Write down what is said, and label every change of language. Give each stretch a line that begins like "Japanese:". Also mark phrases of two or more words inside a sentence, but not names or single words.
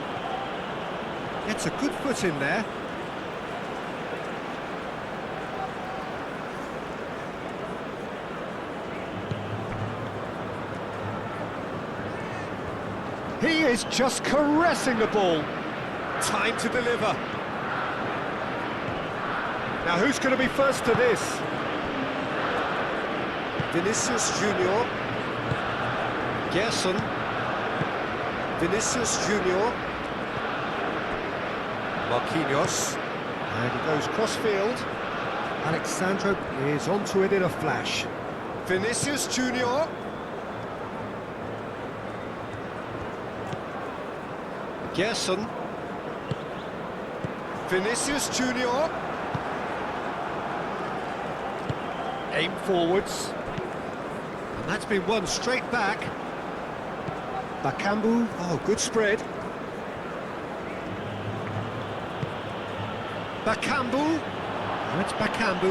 English: Gets a good foot in there. He is just caressing the ball. Time to deliver. Now who's going to be first to this? Vinicius Junior. Gerson. Vinicius Junior. Marquinhos. And he goes cross-field. Alexandro is onto it in a flash. Vinicius Junior. Gerson. Vinicius Junior. Aim forwards. And that's been won straight back. Bakambu, oh, good spread. Bakambu, oh, it's Bakambu.